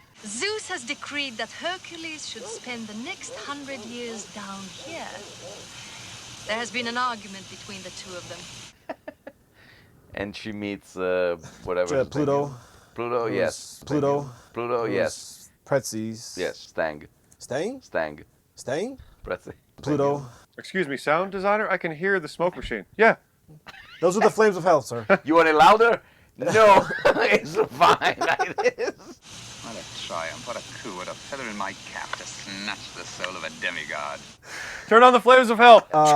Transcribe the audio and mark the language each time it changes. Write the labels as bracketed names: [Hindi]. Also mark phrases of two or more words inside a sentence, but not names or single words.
[English] Zeus has decreed that Hercules should spend the next 100 years down here. There has been an argument between the two of them. And she meets whatever. Pluto. Pluto, yes. Pluto. Pluto, yes. Pretzies. Yes, Stang. Stang? Stang. Stang? Pretzi. Pluto. Excuse me, sound designer? I can hear the smoke machine. Yeah. Those are the flames of hell, sir. You want it louder? No, it's fine. It is. What a triumph, what a coup, what a feather in my cap to snatch the soul of a demigod. Turn on the flames of hell.